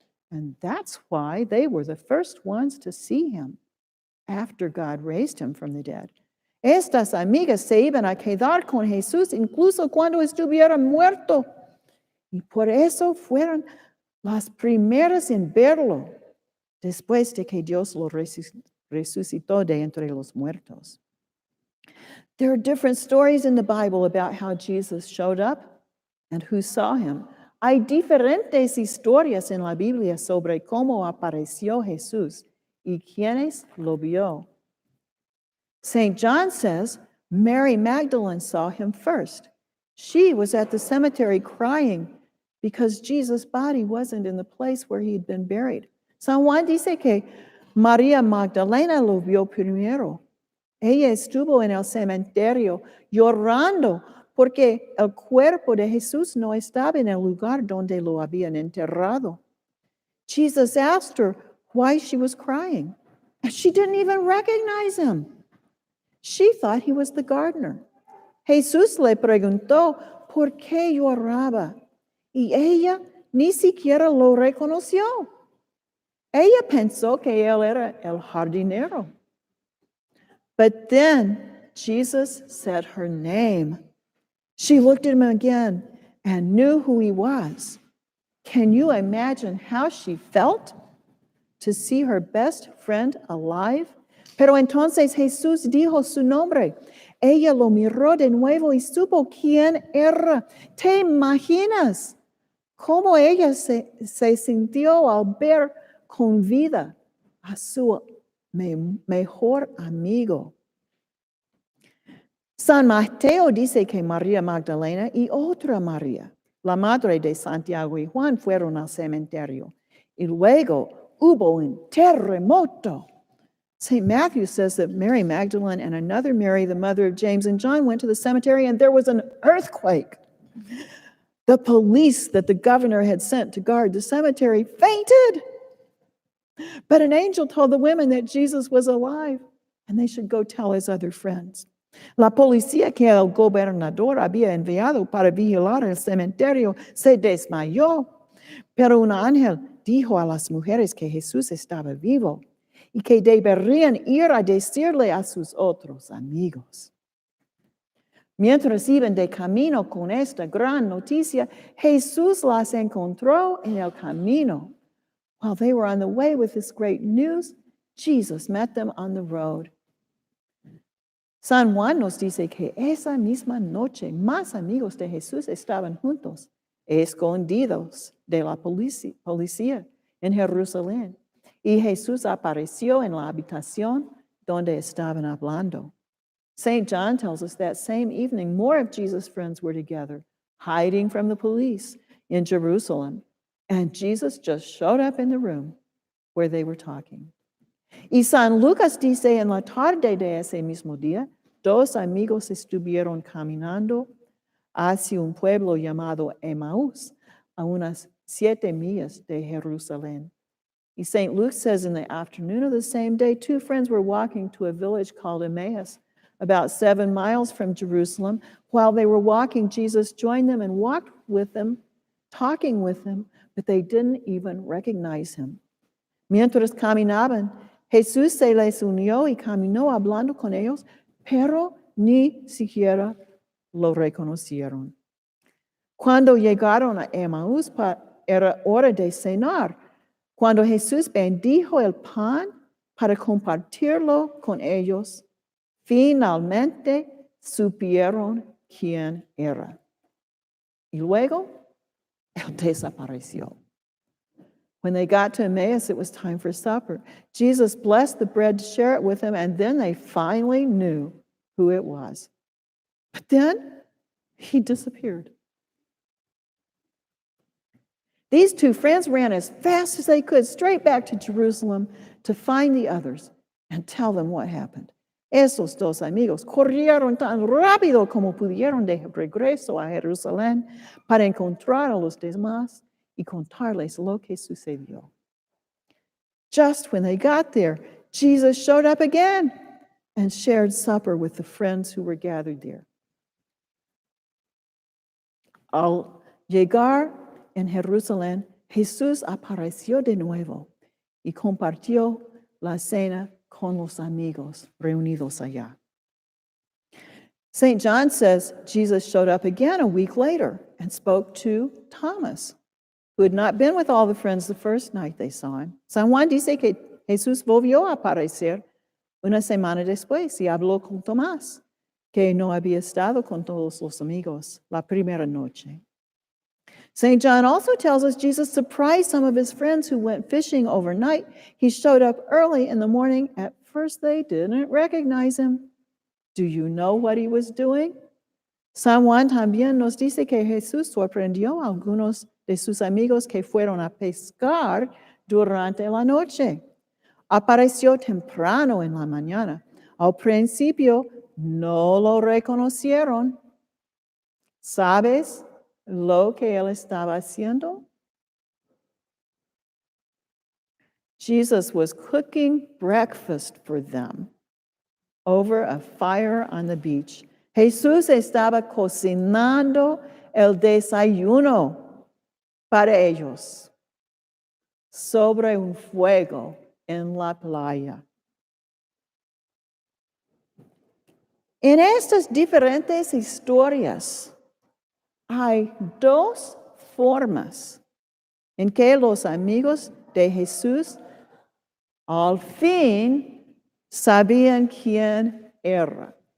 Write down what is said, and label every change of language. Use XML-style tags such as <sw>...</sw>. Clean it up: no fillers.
<en>And that's why they were the first ones to see Him after God raised Him from the dead.</en> <es>Estas amigas se iban a quedar con Jesús incluso cuando estuviera muerto. Y por eso fueron las primeras en verlo después de que Dios lo resucitó de entre los muertos.</es> <en>There are different stories in the Bible about how Jesus showed up and who saw Him.</en> <es>Hay diferentes historias en la Biblia sobre cómo apareció Jesús y quiénes lo vio.</es> <en>St. John says Mary Magdalene saw Him first. She was at the cemetery crying because Jesus' body wasn't in the place where He'd been buried.</en> <es>San Juan dice que María Magdalena lo vio primero. Ella estuvo en el cementerio llorando porque el cuerpo de Jesús no estaba en el lugar donde lo habían enterrado.</es> <en>Jesus asked her why she was crying, and she didn't even recognize Him. She thought He was the gardener.</en> <es>Jesús le preguntó por qué lloraba, y ella ni siquiera lo reconoció. Ella pensó que Él era el jardinero.</es> <en>But then Jesus said her name. She looked at Him again and knew who He was. Can you imagine how she felt to see her best friend alive?</en> <es>Pero entonces Jesús dijo su nombre. Ella lo miró de nuevo y supo quién era. ¿Te imaginas cómo ella se sintió al ver con vida a su mejor amigo? San Mateo dice que María Magdalena y otra María, la madre de Santiago y Juan, fueron al cementerio. Y luego hubo un terremoto.</es> <en>St. Matthew says that Mary Magdalene and another Mary, the mother of James and John, went to the cemetery and there was an earthquake. The police that the governor had sent to guard the cemetery fainted. But an angel told the women that Jesus was alive and they should go tell his other friends.</en> <es>La policía que el gobernador había enviado para vigilar el cementerio se desmayó, pero un ángel dijo a las mujeres que Jesús estaba vivo y que deberían ir a decirle a sus otros amigos. Mientras iban de camino con esta gran noticia, Jesús las encontró en el camino.</es> <en>While they were on the way with this great news, Jesus met them on the road.</en> <es>San Juan nos dice que esa misma noche más amigos de Jesús estaban juntos, escondidos de la policía en Jerusalén. Y Jesús apareció en la habitación donde estaban hablando.</es> <en>St. John tells us that same evening, more of Jesus' friends were together, hiding from the police in Jerusalem. And Jesus just showed up in the room where they were talking.</en> <es>Y San Lucas dice en la tarde de ese mismo día, dos amigos estuvieron caminando hacia un pueblo llamado Emmaús, a unas 7 millas de Jerusalén. Y St.</es> <en>Luke says in the afternoon of the same day, 2 friends were walking to a village called Emmaus, about 7 miles from Jerusalem. While they were walking, Jesus joined them and walked with them, talking with them, but they didn't even recognize him.</en> <es>Mientras caminaban, Jesús se les unió y caminó hablando con ellos, pero ni siquiera lo reconocieron. Cuando llegaron a Emmaús, era hora de cenar. Cuando Jesús bendijo el pan para compartirlo con ellos, finalmente supieron quién era. Y luego, él desapareció.</es> <en>When they got to Emmaus, it was time for supper. Jesus blessed the bread to share it with them, and then they finally knew who it was. But then he disappeared. These 2 friends ran as fast as they could straight back to Jerusalem to find the others and tell them what happened.</en> <es>Esos 2 amigos corrieron tan rápido como pudieron de regreso a Jerusalén para encontrar a los demás y contarles lo que sucedió.</es> <en>Just when they got there, Jesus showed up again and shared supper with the friends who were gathered there.</en> <es>Al llegar en Jerusalén, Jesús apareció de nuevo y compartió la cena con los amigos reunidos allá.</es> <en>St. John says Jesus showed up again a week later and spoke to Thomas, who had not been with all the friends the first night they saw him.</en> <es>San Juan dice que Jesús volvió a aparecer una semana después y habló con Tomás, que no había estado con todos los amigos la primera noche.</es> <en>St. John also tells us Jesus surprised some of his friends who went fishing overnight. He showed up early in the morning. At first, they didn't recognize him. Do you know what he was doing?</en> <es>San Juan también nos dice que Jesús sorprendió a algunos de sus amigos que fueron a pescar durante la noche. Apareció temprano en la mañana. Al principio no lo reconocieron. ¿Sabes lo que él estaba haciendo?</es> <en>Jesus was cooking breakfast for them over a fire on the beach.</en> <es>Jesús estaba cocinando el desayuno para ellos sobre un fuego en la playa. En estas diferentes historias hay 2 formas en que los amigos de Jesús al fin sabían quién era.</es>